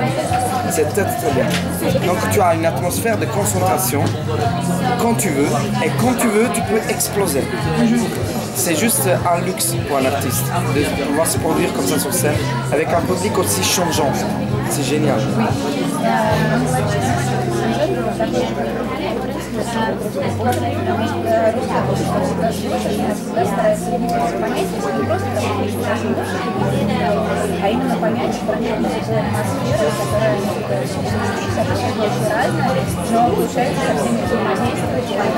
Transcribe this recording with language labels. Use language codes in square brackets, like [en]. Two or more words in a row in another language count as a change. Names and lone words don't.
[fr] C'est très bien. Donc tu as une atmosphère de concentration quand tu veux, et quand tu veux, tu peux exploser. C'est juste un luxe pour un artiste de pouvoir se produire comme ça sur scène avec un public aussi changeant. C'est génial. [ru] А именно понять, что атмосфера, которая очень разная, но получается со всеми взаимодействовать